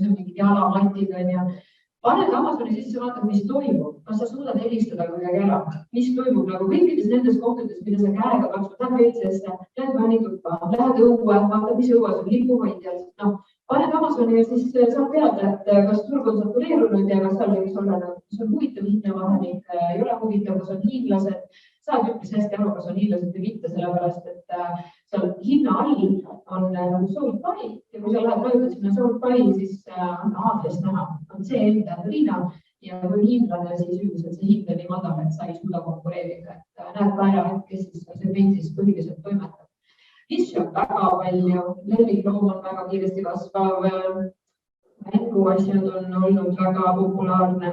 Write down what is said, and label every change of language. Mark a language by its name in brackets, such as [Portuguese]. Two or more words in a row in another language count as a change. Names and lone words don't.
[Estonian] on mingid jalamatiga ja paned Amazoni sisse, vaatad, mis toimub, kas sa suudad helistada kuidagi ära, mis toimub nagu kõikides nendes kohtades, mida sa käega katsud, lähed WC-sse, lähed vannituppa, lähed õue, vaatad, mis õues on lipuhoidjad, paned Amazoni ja siis saad teada, et kas turg on satureerunud ja kas seal võiks olla, kas on huvitav hinnavahemik, ei ole huvitav, kas on hiinlased, saad üpris hästi aru, kas on hiinlased või mitte, sellepärast, et seal hinna all on nagu [English] sold by [Estonian] ja kui sa lähed vajutad sinna [English] sold by, [Estonian] siis aadress näha on see enda Riina ja kui hiinlane, siis üldiselt see hind on nii madal, et sa ei suuda konkureerida, et näed ka ära, et kes siis segmendis põhiliselt toimetab. Nišši on väga palju, lemmikloom on väga kiiresti kasvav, mänguasjad on olnud väga populaarne.